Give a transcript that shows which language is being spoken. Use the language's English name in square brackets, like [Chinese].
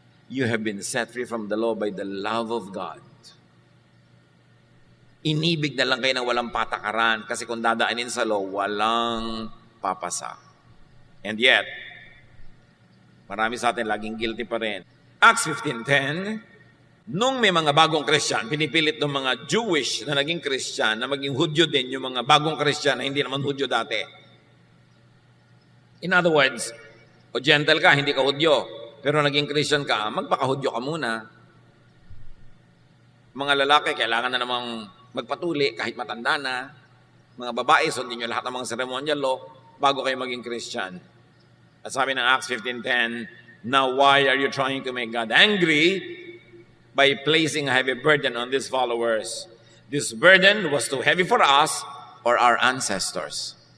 [English] You have been set free from the law by the love of God. [Filipino] Inibig na lang kayo ng walang patakaran kasi kung dadaanin sa law, walang papasa. [English] And yet, [Filipino] marami sa atin laging guilty pa rin. Acts 15:10, nung may mga bagong Christian, pinipilit ng mga Jewish na naging Christian na maging Hudyo din yung mga bagong Christian na hindi naman Hudyo dati. [English] In other words, [Filipino] o gentle ka, hindi ka Hudyo, pero naging Christian ka, magpaka-Hudyo ka muna. Mga lalaki, kailangan na namang magpatuli kahit matanda na. Mga babae, sundin nyo lahat ng mga ceremonial law bago kayo maging Christian. At sabi ng [English] Acts 15:10, now why are you trying to make God angry by placing a heavy burden on these followers? This burden was too heavy for us or our ancestors.